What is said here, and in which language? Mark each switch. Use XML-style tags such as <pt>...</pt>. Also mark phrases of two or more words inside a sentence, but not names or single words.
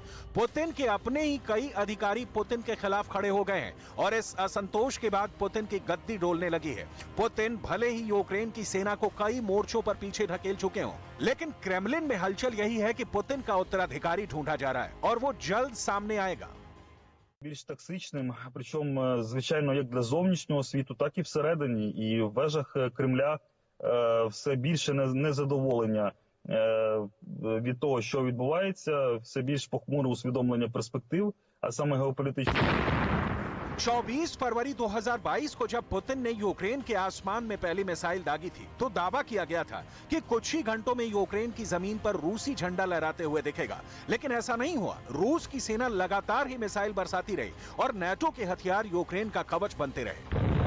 <hi>पुतिन के अपने ही कई अधिकारी पुतिन के खिलाफ खड़े हो गए हैं और इस असंतोष के बाद पुतिन की गद्दी डोलने लगी है। पुतिन भले ही यूक्रेन की सेना को कई मोर्चों पर पीछे ढकेल चुके हों, लेकिन क्रेमलिन में हलचल यही है कि पुतिन का उत्तराधिकारी ढूंढा जा रहा है और वो जल्द सामने आएगा।</hi> <uk>Більш токсичним, причому, звичайно, як для зовнішнього світу, так і всередині. І в вежах Кремля все більше незадоволення від того, що відбувається, все більш похмуре усвідомлення перспектив, а саме геополітичних.</uk> <hi>24 फरवरी 2022 को जब पुतिन ने यूक्रेन के आसमान में पहली मिसाइल दागी थी तो दावा किया गया था कि कुछ ही घंटों में यूक्रेन की जमीन पर रूसी झंडा लहराते हुए दिखेगा। लेकिन ऐसा नहीं हुआ। रूस की सेना लगातार ही मिसाइल बरसाती रही और नेटो के हथियार यूक्रेन का कवच बनते रहे।</hi>